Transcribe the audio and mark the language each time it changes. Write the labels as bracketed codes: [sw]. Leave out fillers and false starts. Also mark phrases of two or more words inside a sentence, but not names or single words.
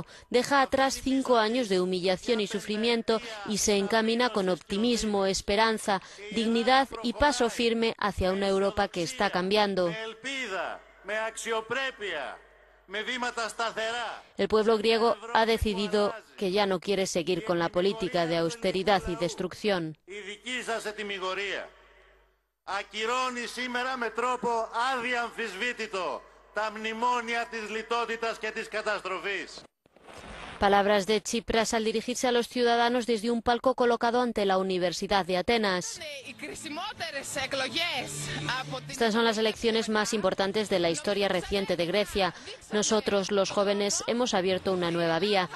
[es] Deja atrás 5 años de humillación y sufrimiento y se encamina con optimismo, esperanza, dignidad y paso firme hacia una Europa que está cambiando. El pueblo griego ha decidido que ya no quiere seguir con la política de austeridad y destrucción. [el] Ακυρώνει σήμερα με τρόπο αδιαμφισβήτητο τα μνημόνια της λιτότητας και της καταστροφής. [es] Palabras de Tsipras al dirigirse a los ciudadanos desde un palco colocado ante la Universidad de Atenas. Estas son las elecciones más importantes de la historia reciente de Grecia. Nosotros, los jóvenes, hemos abierto una nueva vía.